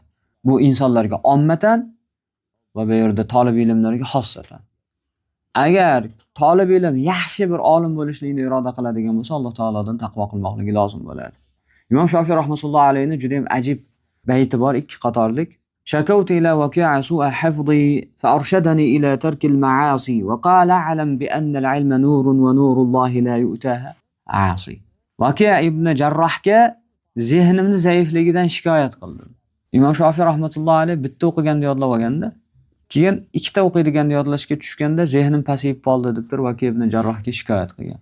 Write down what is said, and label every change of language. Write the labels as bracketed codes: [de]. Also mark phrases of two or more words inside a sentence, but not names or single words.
[uz] Bu insonlarga ommatan va bu yerda talab ilmlarga xossatan. Agar talab ilm yaxshi bir olim bo'lishlikni iroda qiladigan bo'lsa, Alloh taolodan taqvo qilmoqligi lozim bo'ladi. Imom Shofiy rahmatullohi alayhi juda ham ajib bayti bor, 2 qatorlik. [ar] شكوت إلى وكيع سوء حفظي فأرشدني إلى ترك المعاصي وقال اعلم بأن العلم نور ونور الله لا يؤتاه عاصي. [uz] Waqi'a ibn Jarrohga zehnimni zaifligidan shikoyat qildim. Imom Shofiy rahmatullohi alayhi bitta o'qiganda yodlab olganda, keyin 2 ta o'qiydiganda yodlashga tushganda zehnim pasayib qoldi deb bir Waqi'a ibn Jarrohga shikoyat qilgan.